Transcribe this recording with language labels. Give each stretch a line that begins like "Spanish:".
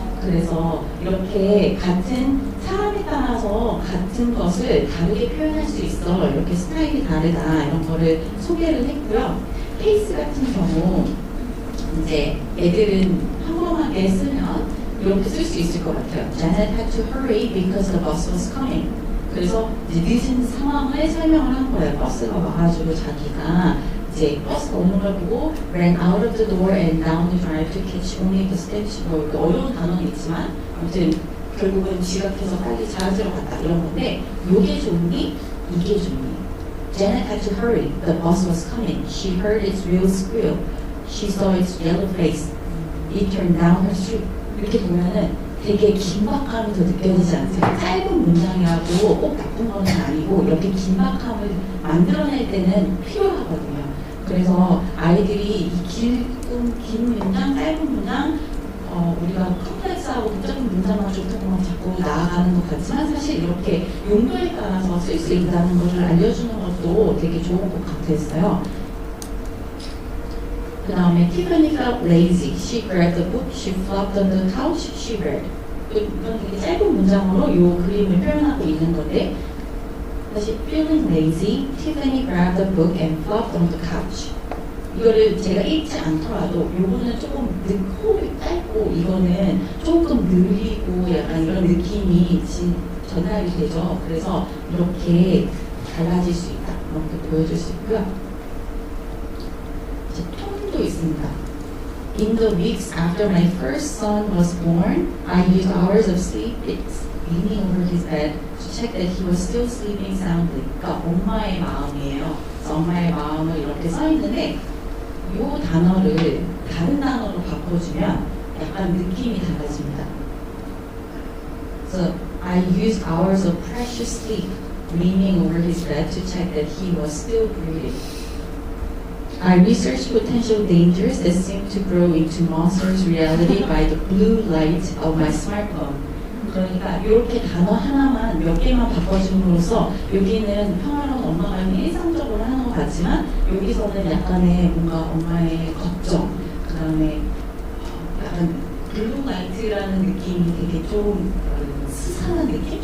Korean: 그래서 이렇게 같은 사람에 따라서 같은 것을 다르게 표현할 수 있어. 이렇게 스타일이 다르다. 이런 거를 소개를 했고요. 케이스 같은 경우 이제 애들은 평범하게 쓰면 이렇게 쓸 수 있을 것 같아요.
English: Janet had to hurry because the bus was coming.
Korean: 그래서 이제 늦은 상황을 설명을 한 거예요. 버스가 와가지고 자기가 이제 버스가 오는 걸 보고
English: ran out of the door and down the drive to catch only the steps.
Korean: 뭐 어려운 단어는 있지만 아무튼 결국은 지각해서 빨리 자하지러 갔다 이런 건데 요게 좋니? 이게 좋니?
English: Janet had to hurry. The bus was coming. She heard its wheels squeal. She saw its yellow face. It turned down her street.
Korean: 이렇게 보면은 되게 긴박함이 더 느껴지지 않으세요? 짧은 문장이라고 꼭 나쁜 건 아니고 이렇게 긴박함을 만들어낼 때는 필요하거든요. 그래서 아이들이 이 긴 문장, 짧은 문장, 우리가 컴플렉스하고 복잡한 문장만 좋다고만 자꾸 나아가는 것 같지만 사실 이렇게 용도에 따라서 쓸 수 있다는 것을 알려주는 것도 되게 좋은 것 같았어요.
English: 그 다음에 Tiffany felt lazy. She grabbed the book. She flopped on the couch. She read.
Korean: 이건 되게 짧은 문장으로 이 그림을 표현하고 있는 건데 다시
English: feeling lazy. Tiffany grabbed the book and flopped on the couch.
Korean: 이거를 제가 읽지 않더라도 요거는 조금 호흡이 짧고 이거는 조금 느리고 약간 이런 느낌이 전달이 되죠. 그래서 이렇게 달라질 수 있다. 이렇게 보여줄 수 있고요. 톤도 있습니다.
English: In the weeks after my first son was born, I used hours of sleep leaning over his bed to check that he was still sleeping soundly.
Korean: 그러니까 엄마의 마음이에요. 엄마의 마음을 이렇게 써 있는데 이 단어를 다른 단어로 바꿔주면 약간 느낌이 달라집니다.
English: So I used hours of precious sleep leaning over his bed to check that he was still breathing. I researched potential dangers that seemed to grow into monsters' reality by the blue light of my smartphone.
Korean: 그러니까 이렇게 단어 하나만 몇 개만 바꿔줌으로써 여기는 평화로운 엄마가 일상적으로 하는 것 같지만 여기서는 약간의 뭔가 엄마의 걱정, 그 다음에 약간 블루라이트라는 느낌이 되게 좀 스산한 느낌?